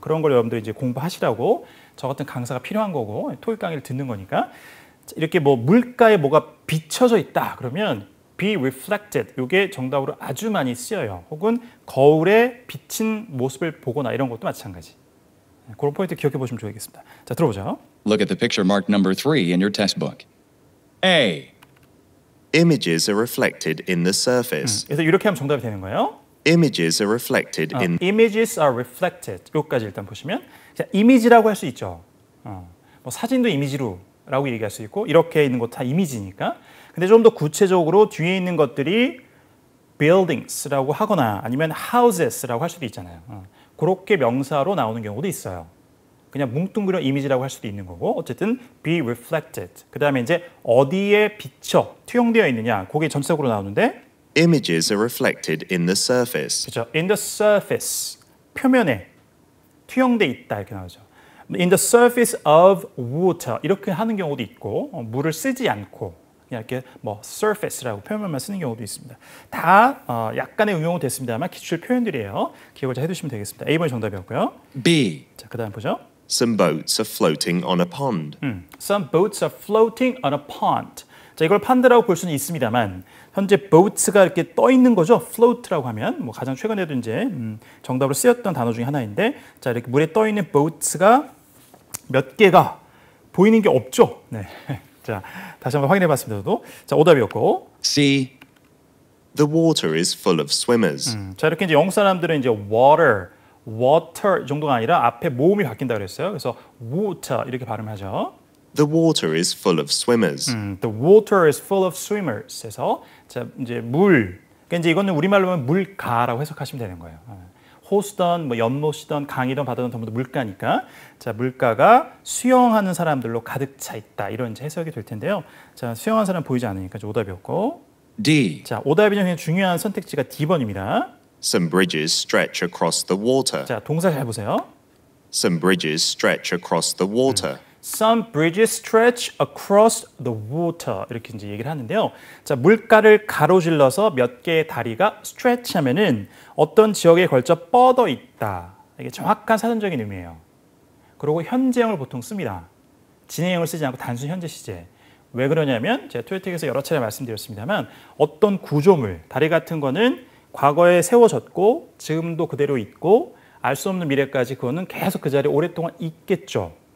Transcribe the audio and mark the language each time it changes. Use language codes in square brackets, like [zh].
[ko] 그런 걸 여러분들 이제 공부하시라고 저 같은 강사가 필요한 거고 토익 강의를 듣는 거니까. 이렇게 뭐 물가에 뭐가 비춰져 있다 그러면 [en] be reflected [ko] 이게 정답으로 아주 많이 쓰여요. 혹은 거울에 비친 모습을 보거나 이런 것도 마찬가지. 그런 포인트 기억해 보시면 좋겠습니다. 자, 들어보죠. [en] Look at the picture marked number 3 in your textbook. A. Images are reflected in the surface. [ko] 그래서 이렇게 하면 정답이 되는 거예요. [en] Images are reflected in Images are reflected. [ko] 여기까지 일단 보시면 자, 이미지라고 할 수 있죠. 뭐 사진도 이미지로라고 얘기할 수 있고 이렇게 있는 것 다 이미지니까. 근데 좀 더 구체적으로 뒤에 있는 것들이 buildings라고 하거나 아니면 houses라고 할 수도 있잖아요. 그렇게 명사로 나오는 경우도 있어요. 그냥 뭉뚱그려 이미지라고 할 수도 있는 거고 어쨌든 [en] be reflected. [ko] 그 다음에 이제 어디에 비쳐 투영되어 있느냐 그게 전체적으로 나오는데 [en] Images are reflected in the surface. [ko] 그렇죠. [en] in the surface [ko] 표면에 투영돼 있다 이렇게 나오죠. [en] in the surface of water [ko] 이렇게 하는 경우도 있고 물을 쓰지 않고 그냥 이렇게 뭐 surface라고 표현만 쓰는 경우도 있습니다. 다 약간의 응용은 됐습니다만 기출 표현들이에요. 기억을 잘 해두시면 되겠습니다. A번이 정답이었고요. [en] B. [ko] 자, 그다음 보죠. [en] Some boats are floating on a pond. Some boats are floating on a pond. [ko] 자, 이걸 판드라고 볼 수는 있습니다만 현재 boats가 이렇게 떠 있는 거죠. float라고 하면 뭐 가장 최근에도 이제 정답으로 쓰였던 단어 중에 하나인데, 자, 이렇게 물에 떠 있는 boats가 몇 개가 보이는 게 없죠. 네. 자, 다시 한번 확인해 봤습니다. 저도. 자, 오답이었고. [en] C. The water is full of swimmers. [ko] 자, 이렇게 이제 영국 사람들은 이제 water 정도가 아니라 앞에 모음이 바뀐다 그랬어요. 그래서 water 이렇게 발음하죠. [en] The water is full of swimmers. The water is full of swimmers. [ko] 해서 자, 이제 물. 그러니까 이제 이거는 우리말로 하면 물가라고 해석하시면 되는 거예요. 호수든 뭐 연못이든 강이든 바다든 전부 다 물가니까, 자, 물가가 수영하는 사람들로 가득 차 있다, 이런 이제 해석이 될 텐데요. 자, 수영하는 사람 보이지 않으니까 이제 오답이었고. [en] D. [ko] 자, 오답이 중에 중요한 선택지가 D번입니다. [en] Some bridges stretch across the water. [ko] 자, 동사 잘 보세요. [en] Some bridges stretch across the water. Some bridges stretch across the water. [ko] 이렇게 이제 얘기를 하는데요. 자, 물가를 가로질러서 몇 개의 다리가 stretch 하면은 어떤 지역에 걸쳐 뻗어 있다. 이게 정확한 사전적인 의미예요. 그리고 현재형을 보통 씁니다. 진행형을 쓰지 않고 단순 현재 시제. 왜 그러냐면 제가 토요틱에서 여러 차례 말씀드렸습니다만 어떤 구조물, 다리 같은 거는 과거에 세워졌고 지금도 그대로 있고 알 수 없는 미래까지 그거는 계속 그 자리에 오랫동안 있겠죠.